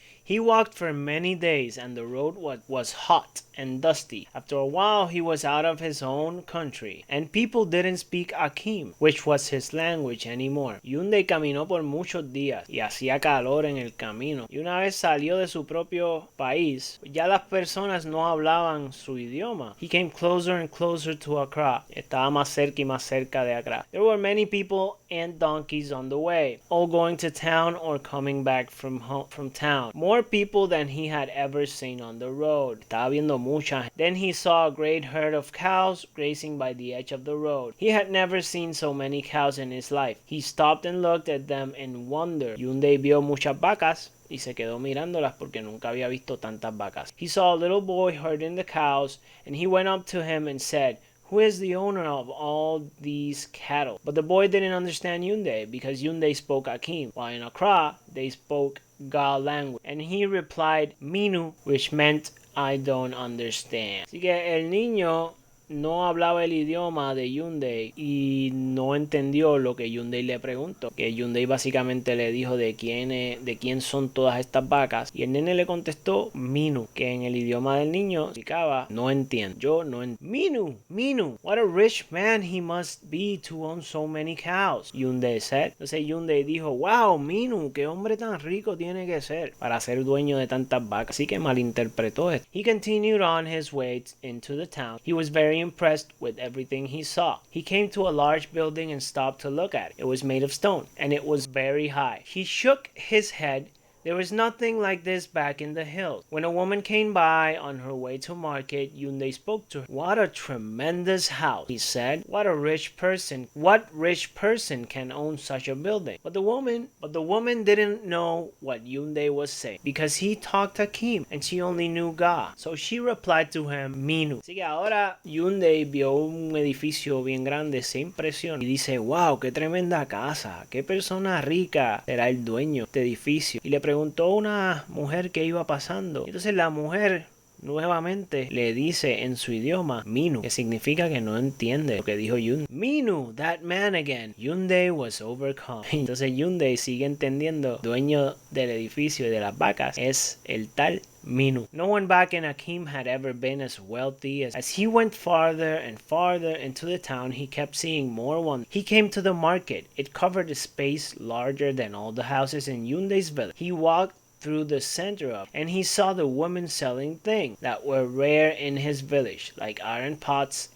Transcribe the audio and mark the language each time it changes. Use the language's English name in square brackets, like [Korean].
[English] He walked for many days and the road was hot and dusty. After a while he was out of his own country and people didn't speak Akim, which was his language anymore. [Spanish] Younde caminó por muchos días y hacía calor en el camino, y una vez salió de su propio país, ya las personas no hablaban su idioma. [English] He came closer and closer to Accra. [Spanish] Estaba más cerca y más cerca de Accra. [English] There were many people and donkeys on the way, all going to town or coming back from town. More people than he had ever seen on the road. [Spanish] Estaba viendo mucha. [English] Then he saw a great herd of cows grazing by the edge of the road. He had never seen so many cows in his life. He stopped and looked at them in wonder. [Spanish] Younde vio muchas vacas y se quedó mirándolas porque nunca había visto tantas vacas. [English] He saw a little boy herding the cows and he went up to him and said, "Who is the owner of all these cattle?" But the boy didn't understand Younde because Younde spoke Akim, while in Accra they spoke Ga language. And he replied Minu, which meant I don't understand. [Spanish] Así que el niño no hablaba el idioma de Younde y no entendió lo que Younde le preguntó. Que Younde básicamente le dijo de quién son todas estas vacas. Y el nene le contestó Minu, que en el idioma del niño significaba no entiendo. Yo no entiendo. [English] Minu, what a rich man he must be to own so many cows, Younde said. [Spanish] Entonces Younde dijo, wow, Minu, qué hombre tan rico tiene que ser para ser dueño de tantas vacas. Así que malinterpretó esto. [English] He continued on his way into the town. He was very impressed with everything he saw. He came to a large building and stopped to look at it. It was made of stone, and it was very high. He shook his head. There was nothing like this back in the hills. When a woman came by on her way to market, Younde spoke to her. What a tremendous house, he said. What rich person can own such a building? But the woman didn't know what Younde was saying because he talked Akim and she only knew Ga. So she replied to him, Minu. [Spanish] Así que ahora Younde vio un edificio bien grande, se impresionó y dice, wow, qué tremenda casa, qué persona rica será el dueño de este edificio. Y le preguntó a una mujer que iba pasando. Entonces la mujer nuevamente le dice en su idioma Minu, que significa que no entiende lo que dijo Younde. [English] Minu, that man again. Younde was overcome. [Spanish] Entonces Younde sigue entendiendo, dueño del edificio y de las vacas es el tal Minu. [English] No one back in Akim had ever been as wealthy. As he went farther and farther into the town, he kept seeing more wonders. He came to the market. It covered a space larger than all the houses in Younde's village. He walked through the center of, and he saw the women selling things that were rare in his village, like iron pots.